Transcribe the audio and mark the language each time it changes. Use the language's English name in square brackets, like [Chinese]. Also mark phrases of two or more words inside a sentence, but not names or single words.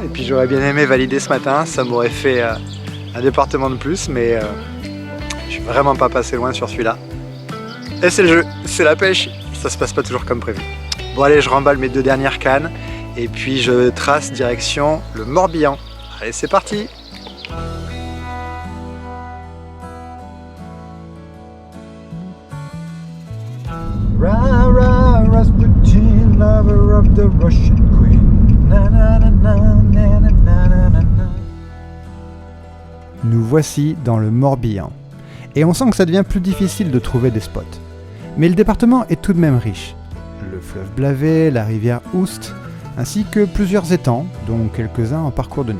[French] Et puis j'aurais bien aimé valider ce matin. Ça m'aurait fait un département de plus, mais je suis vraiment pas passé loin sur celui-là. Et c'est le jeu, c'est la pêche. Ça se passe pas toujours comme prévu. Bon allez, je remballe mes 2 dernières cannes. Et puis je trace direction le Morbihan. Allez, c'est parti! [English] Ra ra Rasputin, lover of the Russian queen. Na na na na na na na na na. [French] Nous voici dans le Morbihan. Et on sent que ça devient plus difficile de trouver des spots. Mais le département est tout de même riche. Le fleuve Blavet, la rivière Oust, ainsi que plusieurs étangs, dont quelques-uns en parcours de nuit.